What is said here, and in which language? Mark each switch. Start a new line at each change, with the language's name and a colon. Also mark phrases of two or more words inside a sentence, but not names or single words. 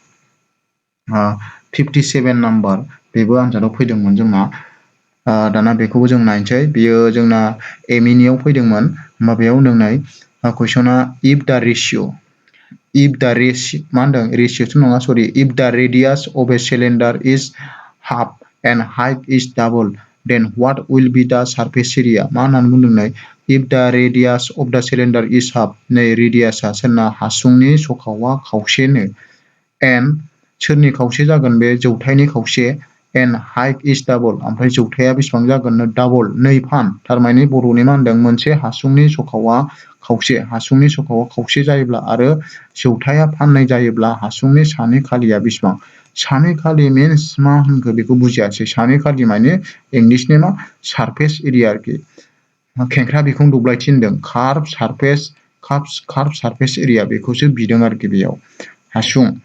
Bodo: 57 नाम्बार बेबो आनजादाव फैदोंमोन जोंना दाना बेखौबो जों नायनोसै बियो जोंना एमइनियाव फैदोंमोन होमबा बेयाव होनदों नै कुइसना
English: if the radius'
Bodo: मा होनदों रेसिय'थ' नङा सरि
English: if the radius of a cylinder is half and height is double then what will be the surface area
Bodo: मा होननानै बुंदों नै
English: if the radius of the cylinder is half
Bodo: नै रेडियासआ सोरना हासुंनि सखावा खावसेनो एन्ड सोरनि खावसे जागोन बे जौथायनि खावसे एन्ड
English: height is double
Bodo: ओमफ्राय जौथाया बेसेबां जागोन डाबल नै फान थारमाने बर'नि मा होनदों मोनसे हासुंनि सखावा खावसे जायोब्ला आरो जौथाया फाननै जायोब्ला हासुंनि सानि खालिया बेसेबां सानै खालि मिन्स मा होनखो बेखौ बुजियासै सानै खालि माने इंलिसनि मा
English: surface area
Bodo: आरोखि खेंख्रा बिखुं दब्लायथि होनदों
English: curved surface area
Bodo: बेखौसो बिदों आरोखि बेयाव हासुं